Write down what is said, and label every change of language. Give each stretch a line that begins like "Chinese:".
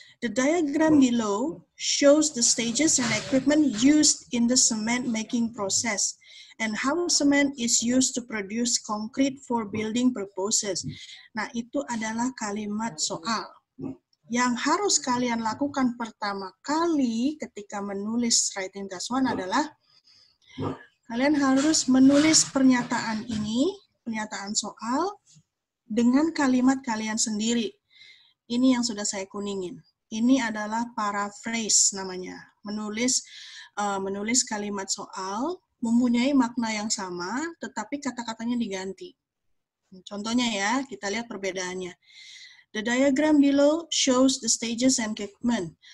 English: The diagram below shows the stages and equipment used in the cement making process and how cement is used to produce concrete for building purposes.
Indonesian: Nah, itu adalah kalimat soal. Yang harus kalian lakukan pertama kali ketika menulis writing task 1 adalah kalian harus menulis pernyataan ini, pernyataan soal, dengan kalimat kalian sendiri. Ini yang sudah saya kuningin. Ini adalah paraphrase namanya. Menulis kalimat soal, mempunyai makna yang sama, tetapi kata-katanya diganti. Contohnya ya, kita lihat perbedaannya.
English: The diagram below shows the stages and equipment.